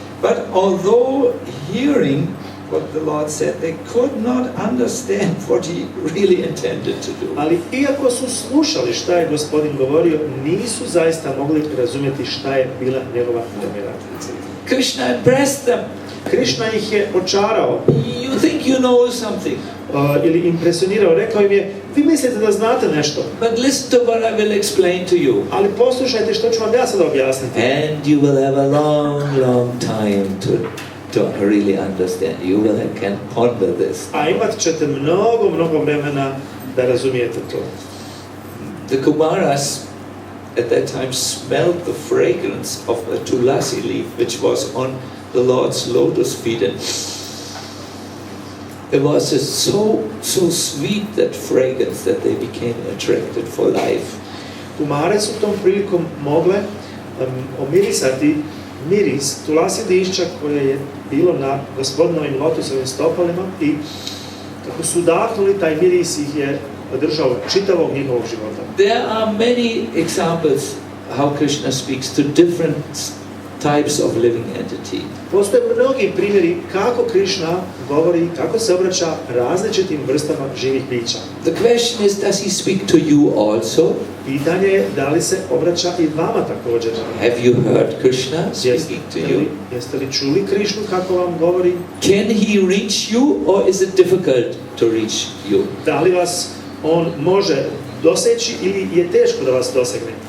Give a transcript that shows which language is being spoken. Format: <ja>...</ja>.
<en>But although hearing what the Lord said, they could not understand what he really intended to do.</en> <bs>Ali iako su slušali šta je Gospodin govorio, nisu zaista mogli razumjeti šta je bila njegova namjera.</bs> <en>Krishna impressed them.</en> <bs>Krishna ih je očarao.</bs> <en>You think you know something.</en> <bs>Ili impresionirao, rekao im je, vi mislite da znate nešto.</bs> <en>But listen to what I will explain to you.</en> <bs>Ali poslušajte što ću vam ja sada objasniti.</bs> <en>And you will have a long time to really understand. You can ponder this.</en> <bs>A imat ćete mnogo vremena da razumijete to.</bs> <en>The Kumaras at that time smelled the fragrance of a tulasi leaf which was on the Lord's lotus feet, and it was so sweet, that fragrance, that they became attracted for life.</en> <bs>Kumare su tom prilikom mogle omirisati miris tulasi lišća koje je bilo na Gospodinovim lotusovim stopalima i kako su udahnuli, taj miris ih je održao čitavog njihovog života.</bs> <en>There are many examples how Krishna speaks to different types of living entity.</en> <bs>Postoje mnogi primjeri kako Krishna govori, kako se obraća različitim vrstama živih bića.</bs> <en>The question is, does he speak to you also?</en> <bs>Pitanje je da li se obraća i vama također.</bs> <en>Have you heard Krishna speaking to you?</en> <bs>Jeste li čuli Krishnu kako vam govori?</bs> <en>Can he reach you, or is it difficult to reach you?</en> <bs>Da li vas on može doseći ili je teško da vas dosegne?</bs>